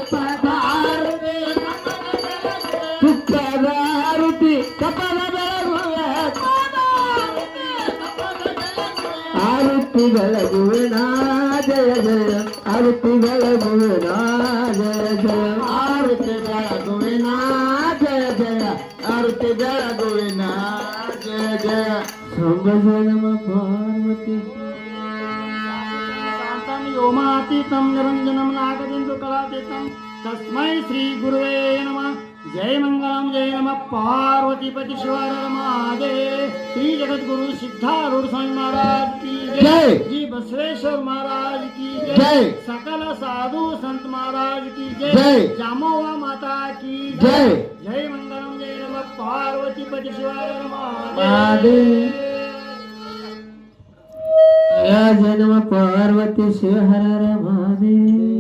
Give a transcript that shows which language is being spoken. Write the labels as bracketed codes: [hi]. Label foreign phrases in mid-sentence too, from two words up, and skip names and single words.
[kn] ತುಪ್ಪದ ಆರತಿ ತಪ್ಪದ ಬೆಳಗುವೆ ಆರತಿ ಬೆಳಗುವೆ ನಾ ಜಯ ಜಯ ಆರತಿ ಬೆಳಗುವೆ ನಾ ಜಯ ಜಯ ಆರತಿ ಬೆಳಗುವೆ ನಾ ಜಯ ಜಯ ಆರತಿ ಬೆಳಗುವೆ ನಾ ಜಯ ಜಯ ಸಂಭಜ ನಮ ಪಾರ್ವತಿ [sa] शान्तं व्योमातीतं निरञ्जनं नागबिन्दुकलातीतं तस्मै श्रीगुरुवे नमः [hi] जय मंगलम जय नमः पार्वतीपति शिवर महादेव श्री जगतगुरु सिद्धारूढ़ स्वामी महाराज की जय जी बसवेश्वर महाराज की जय सकल साधु संत महाराज की जय जामोवा माता की जय जय मंगलम जय नमः पार्वतीपति शिवर महादेव जय नमः पार्वती शिव हर हर महादेव।